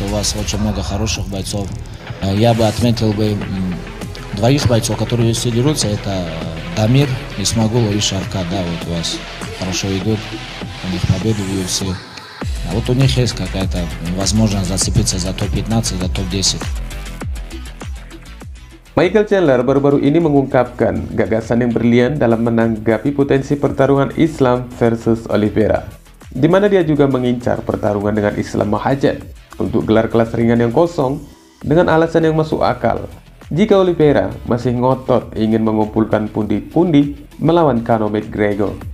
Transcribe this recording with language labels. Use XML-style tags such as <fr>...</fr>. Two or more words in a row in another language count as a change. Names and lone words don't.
<ru>У вас очень много хороших бойцов. Я бы отметил двоих бойцов, которые все дерутся. Это Дамир, Исмагулов и Шавкат. Да, вот у вас хорошо идут. У них победы в UFC. А вот у них есть какая-то возможность зацепиться за топ-15, за топ-10.</ru> <id>Michael Chandler baru-baru ini mengungkapkan gagasan yang brilian dalam menanggapi potensi pertarungan Islam versus Oliveira, di mana dia juga mengincar pertarungan dengan Islam Makhachev untuk gelar kelas ringan yang kosong dengan alasan yang masuk akal. Jika Oliveira masih ngotot ingin mengumpulkan pundi-pundi melawan Conor McGregor.</id>